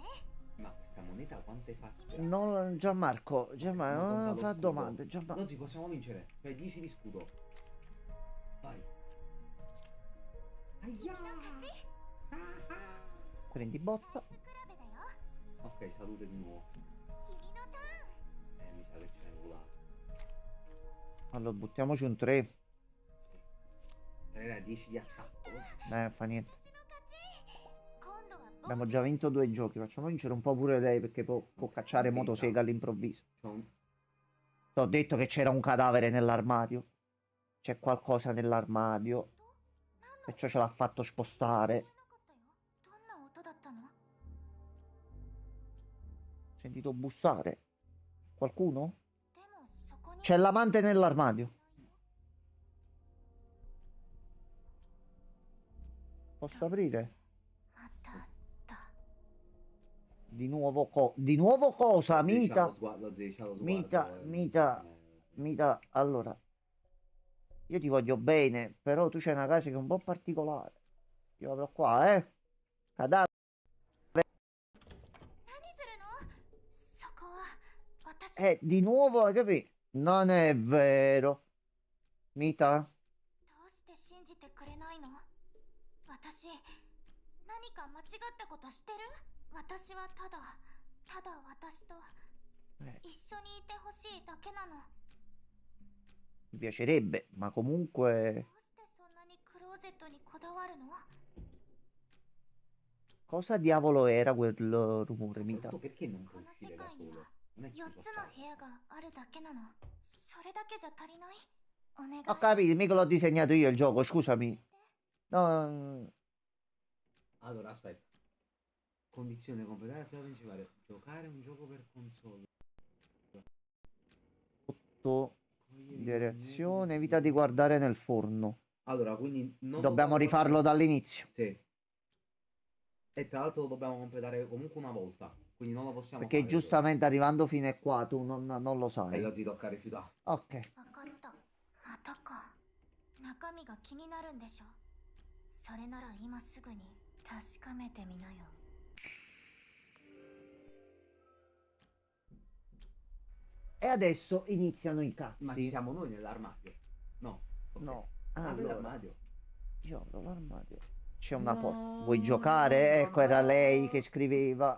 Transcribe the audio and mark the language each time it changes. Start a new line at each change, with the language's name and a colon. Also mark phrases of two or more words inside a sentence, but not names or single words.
Italian: Ma questa moneta quante facce? Non, Gianmarco, Non Gianmarco, conta non lo fa scudo. domande. Gianmarco. Lozzi, possiamo vincere. Fai 10 di scudo. Vai.
Japanese: 君の勝ち。
Italian: Prendi botta.
Japanese: 比べだよ。
Italian: Ok, salute di nuovo.
Japanese: 君のターン。
Italian: Mi sa che ce n'è volato. Allora, buttiamoci un 3. Era 10 di attacco. Fa niente.
Japanese: 私の勝ち。今度は防
Italian: Abbiamo già vinto 2 giochi. Facciamo vincere un po' pure lei perché può cacciare motosega all'improvviso. C'ho un... Ti ho detto che c'era un cadavere nell'armadio. C'è qualcosa nell'armadio.
Japanese: 何の
Italian: Perciò ce l'ha fatto spostare.
Japanese: なかったよ。どんな音だったの？
Italian: Ho sentito bussare. Qualcuno?
Japanese: でもそこに
Italian: C'è l'amante nell'armadio. Posso aprire?
Japanese: またあった。
Italian: Di nuovo di nuovo cosa? Lozzi, c'ha Mita. lo sguardo, Lozzi, c'ha lo Mita, sguardo, Mita. Mita, allora. Io ti voglio bene, però tu c'hai una casa che è un po' particolare. Io vado qua, Cadavere.
Japanese: 何するの？そこは私。
Italian: Di nuovo, hai capito? Non è vero. Mita?
Japanese: どうして信じてくれないの？私、何か間違ったことしてる？私はただ私と
Italian: Eh,
Japanese: 一緒にいてほしいだけなの。
Italian: mi piacerebbe, ma comunque.
Japanese: どうしてそんなにクローゼットにこだわるの？
Italian: Cosa diavolo era quel rumore, Mita? Soprattutto perché non
Japanese: こ
Italian: puoi
Japanese: の世
Italian: uscire da
Japanese: 界に
Italian: solo?
Japanese: は
Italian: Non è
Japanese: 4
Italian: chiuso
Japanese: つ
Italian: a
Japanese: の
Italian: casa.
Japanese: 部屋があるだけなの。それだけじゃ足りない？お願い。
Italian: Ho capito, mica l'ho disegnato io il gioco, scusami. No, Allora, aspetta. Condizione completare la principale. Giocare un gioco per console. di reazione, evita di guardare nel forno. Allora, quindi non Dobbiamo rifarlo dall'inizio. Sì. E tra l'altro lo dobbiamo completare comunque una volta. Quindi non lo possiamo Perché fare giustamente arrivando fino a qua tu non lo dopo. E sai. lo si tocca rifiutare. Ok.
Japanese: わかった。またか。中身が気になるんでしょ。それなら今すぐに確かめてみなよ。
Italian: E adesso iniziano i Ma ci cazzi. siamo noi nell'armadio? No. Ok. No. Apri Allora, l'armadio. io apro l'armadio. C'è una No, porta. Vuoi giocare? Ecco, era lei che scriveva.